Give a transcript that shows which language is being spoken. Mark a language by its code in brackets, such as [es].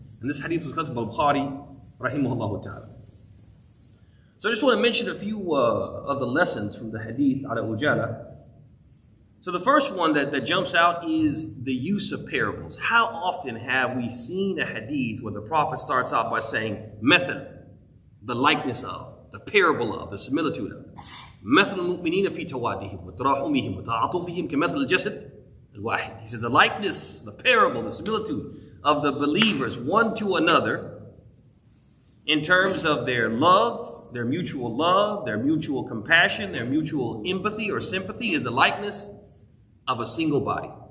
[en] And this hadith was collected by Bukhari, rahimahullah ta'ala. So I just want to mention a few of the lessons from the hadith ala ujala. So the first one that jumps out is the use of parables. How often have we seen a hadith where the prophet starts out by saying, method, the likeness of, the parable of, the similitude of. [ar] مثل المؤمنين في توادهم وتراحمهم وتعاطفهم كمثل الجسد الواحد. [en] He says the likeness, the parable, the similitude of the believers one to another in terms of their love, their mutual compassion, their mutual empathy or sympathy is the likeness of a single body.